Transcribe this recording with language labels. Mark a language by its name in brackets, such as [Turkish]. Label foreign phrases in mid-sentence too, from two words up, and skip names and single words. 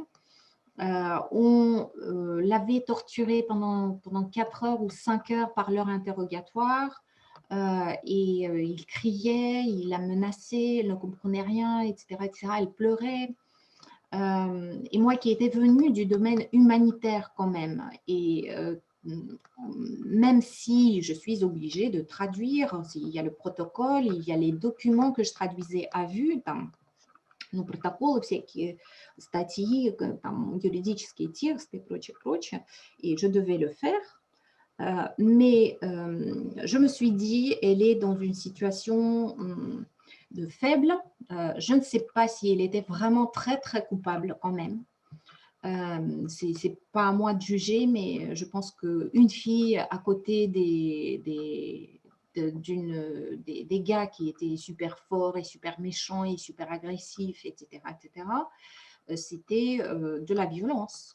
[French] On l'avait torturée pendant 4 heures ou 5 heures par leur interrogatoire il criait, il la menaçait, elle ne comprenait rien, etc., etc. Elle pleurait. Et moi qui étais venue du domaine humanitaire quand même, et même si je suis obligée de traduire, il y a le protocole, il y a les documents que je traduisais à vue, [Russian] там, ну, протоколы, всякие статьи, там, юридические тексты и прочее, прочее, [French] et je devais le faire. Mais je me suis dit, elle est dans une situation de faible. Je ne sais pas si elle était vraiment très, très coupable quand même. C'est pas à moi de juger, mais je pense qu'une fille à côté des gars qui étaient super forts et super méchants et super agressifs, etc., c'était de la violence.